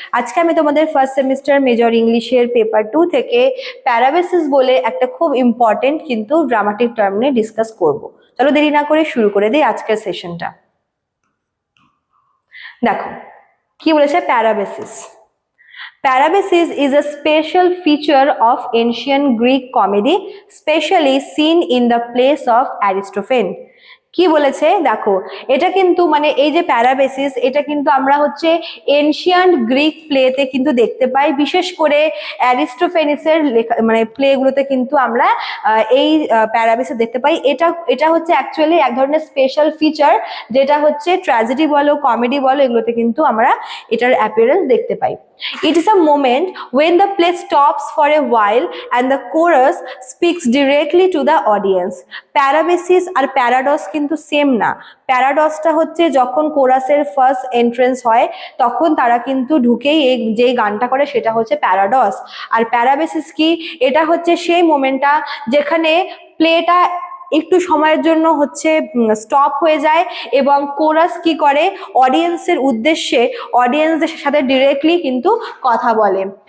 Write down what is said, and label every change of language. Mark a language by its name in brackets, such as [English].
[Bangla] আজকে আমি তোমাদের ফার্স্ট সেমিস্টার মেজর ইংলিশের পেপার 2 থেকে প্যারাবেসিস বলে একটা খুব ইম্পর্টেন্ট কিন্তু ড্রামাটিক টার্ম নিয়ে ডিসকাস করব। চলো দেরি না করে শুরু করে দিই আজকের সেশনটা। দেখো কি বলেছে প্যারাবেসিস। Parabasis is a special feature of ancient Greek comedy, specially seen in the plays of Aristophanes. কি বলেছে দেখো, এটা কিন্তু মানে এই যে প্যারাবেসিস, এটা কিন্তু আমরা হচ্ছে এনশিয়ান্ট গ্রিক প্লেতে কিন্তু দেখতে পাই। বিশেষ করে অ্যারিস্টোফেনিসের লেখা মানে প্লেগুলোতে কিন্তু আমরা এই প্যারাবেসিস দেখতে পাই। এটা হচ্ছে অ্যাকচুয়ালি এক ধরনের স্পেশাল ফিচার, যেটা হচ্ছে ট্র্যাজেডি বলো কমেডি বলো এগুলোতে কিন্তু আমরা এটার অ্যাপিয়ারেন্স দেখতে পাই। [English] It is a moment when the play stops for a while and the chorus speaks directly to the audience. [Bangla] Parabasis আর প্যারাডস কিন্তু সেম না। প্যারাডসটা হচ্ছে যখন কোরাসের ফার্স্ট এন্ট্রেন্স হয় তখন তারা কিন্তু ঢুকেই যে গানটা করে সেটা হচ্ছে প্যারাডস। আর প্যারাবেসিস কি, এটা হচ্ছে সেই মোমেন্টটা যেখানে প্লেটা একটু সময়ের জন্য হচ্ছে স্টপ হয়ে যায় এবং কোরাস কি করে অডিয়েন্সের উদ্দেশ্যে অডিয়েন্সদের সাথে ডিরেক্টলি কিন্তু কথা বলে।